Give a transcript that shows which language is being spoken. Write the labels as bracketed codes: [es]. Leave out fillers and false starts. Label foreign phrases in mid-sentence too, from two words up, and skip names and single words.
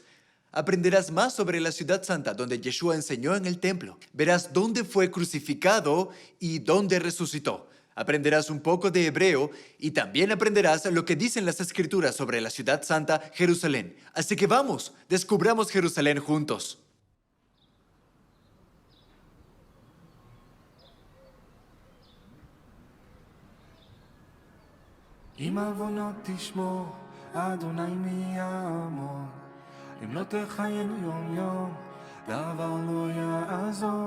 [es] Aprenderás más sobre la ciudad santa donde Yeshua enseñó en el templo. Verás dónde fue crucificado y dónde resucitó. Aprenderás un poco de hebreo y también aprenderás lo que dicen las escrituras sobre la ciudad santa, Jerusalén. Así que vamos, descubramos Jerusalén juntos. [he] אם עוונות תשמור, אדוני מי יעמוד? אם לא תחיינו יום יום, דבר לא יעזור.